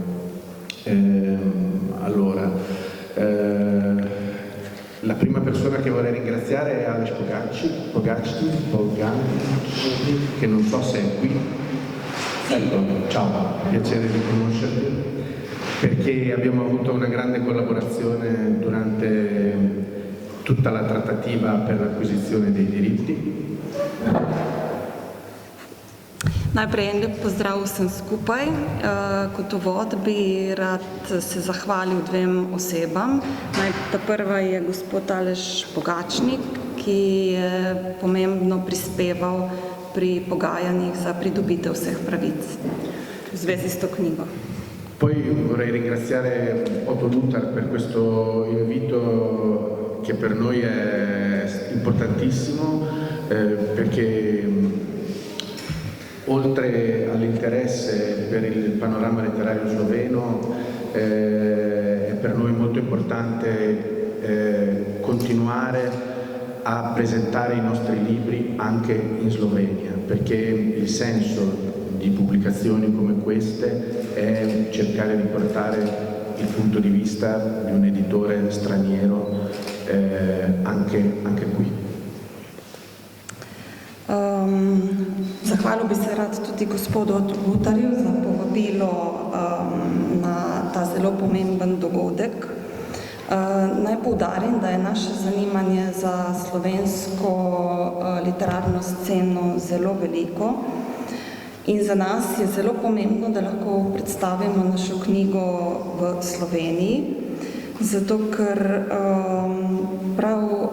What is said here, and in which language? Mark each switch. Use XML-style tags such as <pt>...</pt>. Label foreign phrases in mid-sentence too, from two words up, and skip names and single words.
<it>La prima persona che vorrei ringraziare è Alex Pogacci, che non so se è qui. Ecco, ciao, piacere di conoscerti, perché abbiamo avuto una grande collaborazione durante tutta la trattativa per l'acquisizione dei diritti.</it> <sl>Najprej en lep pozdrav vsem skupaj. Kot uvod bi rad se zahvalil dvem osebam. Ta prva je gospod Aleš Pogačnik, ki je pomembno prispeval pri pogajanjih za pridobitev vseh pravic v zvezi s to knjigo.</sl> <it>Poi vorrei ringraziare Otto Lutar per questo invito che per noi è importantissimo, perché oltre all'interesse per il panorama letterario sloveno è per noi molto importante continuare a presentare i nostri libri anche in Slovenia, perché il senso di pubblicazioni come queste è cercare di portare il punto di vista di un editore straniero anche qui.</it> <sl>Zahvalil bi se rad tudi gospodu Lutarju za povabilo na ta zelo pomemben dogodek. Naj poudarim, da je naše zanimanje za slovensko literarno sceno zelo veliko in za nas je zelo pomembno, da lahko predstavimo našo knjigo v Sloveniji, zato ker prav</sl>